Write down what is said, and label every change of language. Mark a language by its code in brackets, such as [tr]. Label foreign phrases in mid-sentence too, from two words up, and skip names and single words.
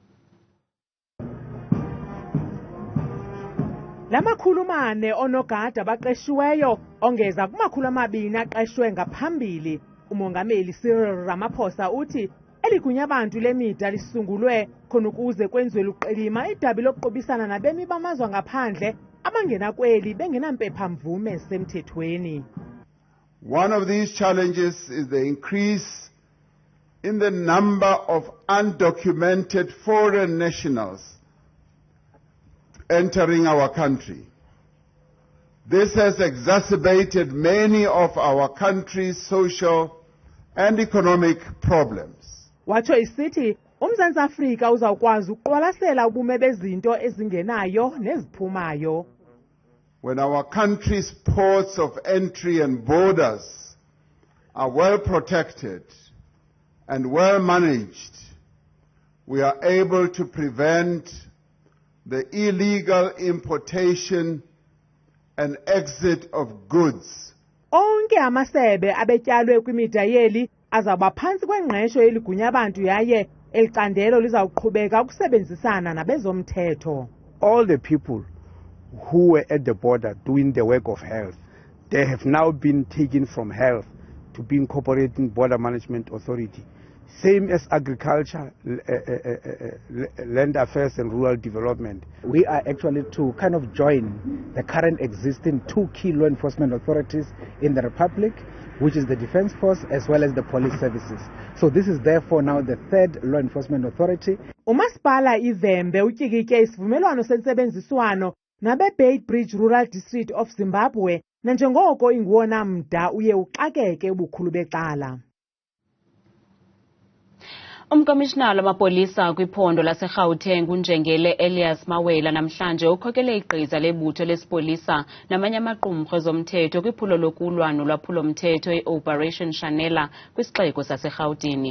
[xh] Lamakhulumane onogada baqeshiweyo ongeza kuma200 aqeshwe ngaphambili. Umongameli Cyril Ramaphosa uthi eligunya abantu lemida lisungulwe khona ukuze kwenziwe luqilima idabi lokuqobisana nabemi bamazwe ngaphandle abangena kweli bengenampepha mvume semthethweni. [en] One of these challenges is the increase in the number of undocumented foreign nationals entering our country. This has exacerbated many of our country's social and economic problems. [xh] Watsho isithi uMzantsi Afrika uzawukwazi ukuqwalasela ubume bezinto ezingenayo neziphumayo. [en] When our country's ports of entry and borders are well protected and well managed, we are able to prevent the illegal importation and exit of goods. [xh] Onke amasebe abetyalwe kwimida yeli azaba phansi kwengqesho yeligunya abantu yaye elicandelo lizawuqhubeka ukusebenzisana nabezomthetho. [en] All the people who were at the border doing the work of health, they have now been taken from health to be incorporating border management authority. Same as agriculture, land affairs and rural development. We are actually to kind of join the current existing 2 key law enforcement authorities in the Republic, which is the Defense Force as well as the police services. So this is therefore now the 3rd law enforcement authority. [xh] Umasipala iVembe utyikitye isivumelwano sentsebenziswano nabe-Bay Bridge Rural District of Zimbabwe nanjengoko inguwona mda uye uxakeke ubukhulu becala. Umkomishinala wamapolisa kwiphondo laseRhawutini uNjengele Elias Mawela namhlanje ukhokele igqiza lebutho lesipolisa namanye amaqumrhu ezomthetho kwiphulo lokulwa nolwaphulo-mthetho i-Operation Shanela kwisixeko saseRhawutini.